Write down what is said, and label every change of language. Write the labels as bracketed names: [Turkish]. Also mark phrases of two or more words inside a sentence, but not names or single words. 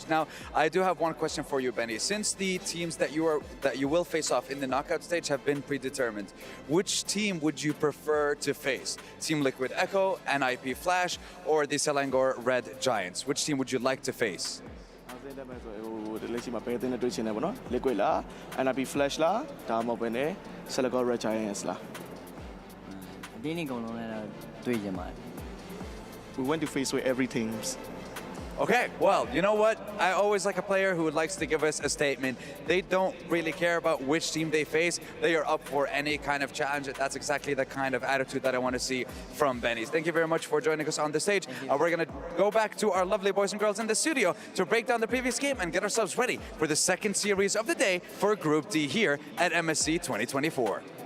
[English] Now, I do have one question for you, Benny. Since the teams that you will face off in the knockout stage have been predetermined, which team would you prefer to face? Team Liquid Echo, NIP Flash, or the Selangor Red Giants? Which team would you like to face? [Burmese] Liquid လား NIP Flash လားဒါမှမဟုတ်ဘဲနဲ့ Selangor Red Giants လား ဒီနေ့ကုန်လုံးလည်းတွေ့ကြပါတယ် [English] We went to face with every teams. Okay, well, you know what? I always like a player who likes to give us a statement. They don't really care about which team they face. They are up for any kind of challenge. That's exactly the kind of attitude that I want to see from Benny's. Thank you very much for joining us on the stage. We're going to go back to our lovely boys and girls in the studio to break down the previous game and get ourselves ready for the second series of the day for Group D here at MSC 2024.